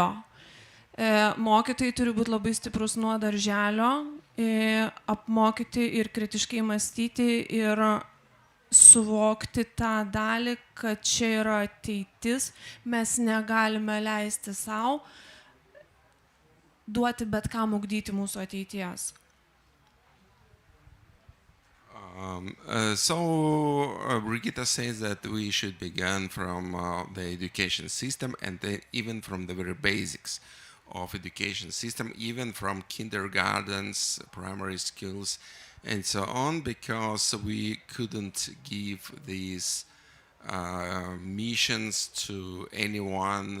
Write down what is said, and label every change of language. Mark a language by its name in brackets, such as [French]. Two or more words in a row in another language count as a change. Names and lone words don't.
[Lithuanian] Mokytojai turi būti labai stiprus nuo darželio, apmokyti ir kritiškai mąstyti ir suvokti tą dalį, kad čia yra ateitis, mes negalime leisti savo duoti bet kam ugdyti mūsų ateities. [English] Brigitte says that we should begin from the education system, and even from the very basics of education system, even from kindergartens, primary schools, and so on, because we couldn't give these missions to anyone.